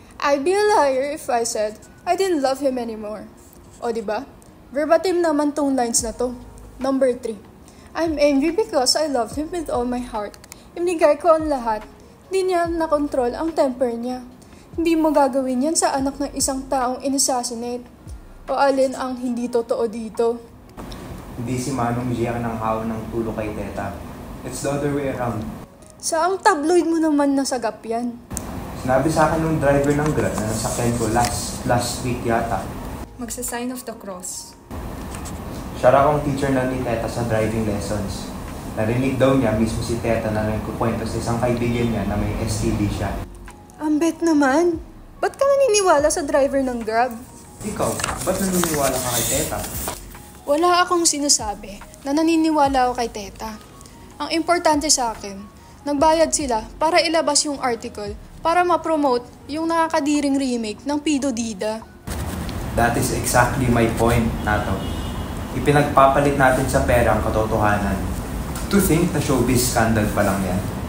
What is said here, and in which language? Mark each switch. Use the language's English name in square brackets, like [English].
[English] I'd be a liar if I said I didn't love him anymore. [Filipino] O diba? Verbatim naman tong lines na to. [English] Number 3. I'm angry because I loved him with all my heart. [Filipino] Ibigay ko ang lahat. Hindi niya nakontrol ang temper niya. Hindi mo gagawin yan sa anak ng isang taong inassassinate. O alin ang hindi totoo dito? Hindi si Manong J ang nanghaw ng tulo kay Teta. [English] It's the other way around. [Filipino] Saang tabloid mo naman nasagap yan? Sinabi sa akin nung driver ng Grab na nasakyan ko last week yata. Magsa-sign of the cross. Siya raw ang teacher na ni Teta sa driving lessons. Narinig daw niya mismo si Teta na nagkukwento sa isang kaibigan niya na may STD siya. Ambet naman! Ba't ka naniniwala sa driver ng Grab? Ikaw, ba't naniniwala ka kay Teta? Wala akong sinasabi na naniniwala ako kay Teta. Ang importante sa akin, nagbayad sila para ilabas yung article para ma-promote yung nakakadiring remake ng Pido Dida. [English] That is exactly my point, Nato. [Filipino] Ipinagpapalit natin sa pera ang katotohanan. [English] To think [Filipino] na showbiz scandal pa lang yan.